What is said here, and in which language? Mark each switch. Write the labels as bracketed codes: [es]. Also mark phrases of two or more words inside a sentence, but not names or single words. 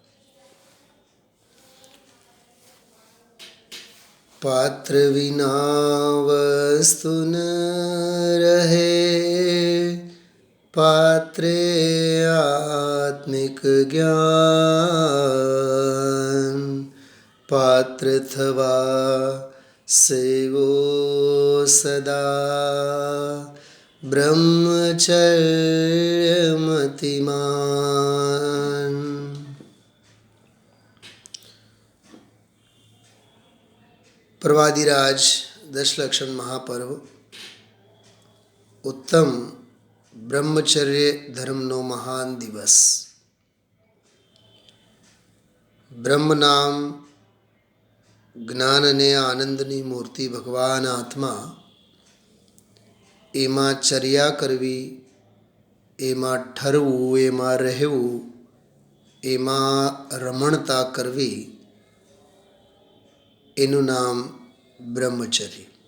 [gu] પાત્ર વિના વસ્તુ ન રહે, પાત્રે આત્મિક જ્ઞાન, પાત્ર થવા સેવો સદા બ્રહ્મચર્યમતિમાન। પ્રવાદિરાજ દશલક્ષણ મહાપર્વ ઉત્તમ બ્રહ્મચર્ય धर्मનો મહાન દિવસ। બ્રહ્મ નામ જ્ઞાન અને આનંદની મૂર્તિ ભગવાન આત્મા, એમાં ચર્યા કરવી, એમાં ઠરવું, એમાં રહેવું, એમાં રમણતા કરવી, એનું નામ બ્રહ્મચર્ય।